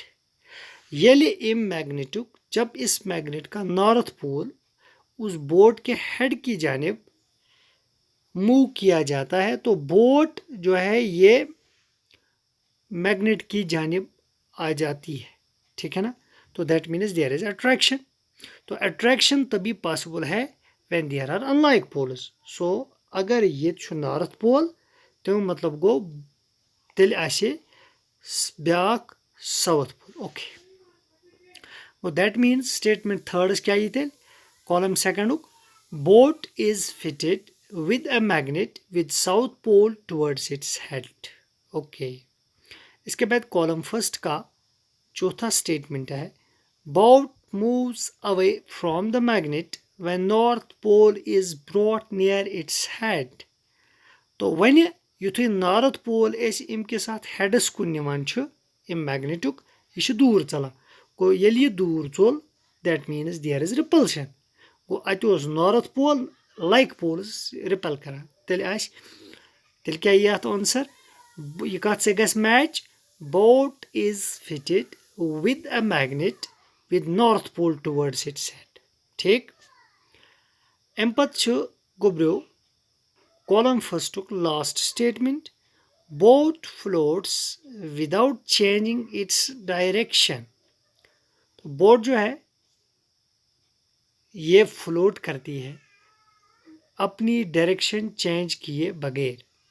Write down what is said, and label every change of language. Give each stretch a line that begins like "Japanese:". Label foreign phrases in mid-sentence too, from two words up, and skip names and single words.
Kashmiri: येले इम मैग्नेटुक,
Hindi: जब इस मैग्नेट का
English: north pole
Hindi: उस बोट के हेड की जानिब मूव किया जाता है, तो बोट जो है ये मैग्नेट की जानिब आ जाती है, ठीक है ना।
English: तो that means there is attraction। तो attraction तभी possible है when there are unlike poles।
Hindi: सो अगर ये
English: north pole,
Hindi: तो मतलब
Kashmiri: गो तेल आसे ब्याक
English: south pole,
Hindi: ओके।
English: वो that means statement third
Kashmiri: क्या ये तेल
English: column second, boat is fitted with a magnet with south pole towards its head, ओके।
Hindi: इसके बाद
English: column first
Hindi: का चौथा स्टेटमेंट है,
English: boat moves away from the magnet when north pole is brought near its head.
Kashmiri: तो वन युथु
English: north pole
Kashmiri: इम
Hindi: के साथ
Kashmiri: हेडस कुन निवान छु इम मैग्नेटुक, यह दूर चलान, गो येल यह दूर चोल
English: that means there is repulsion.
Kashmiri: गो अत
English: north pole like poles
Kashmiri: रिपेल करान, तेल क्या ये आंसर, यह कत से गस मैच,
English: boat is fitted with a magnet with north pole towards its head,
Kashmiri: ठीक। अम पत गोब्रो कॉलम फर्स्टुक
English: last statement, boat floats without changing its direction.
Hindi: तो बोट जो है ये फ्लोट करती है अपनी डायरेक्शन चेंज किए बगैर।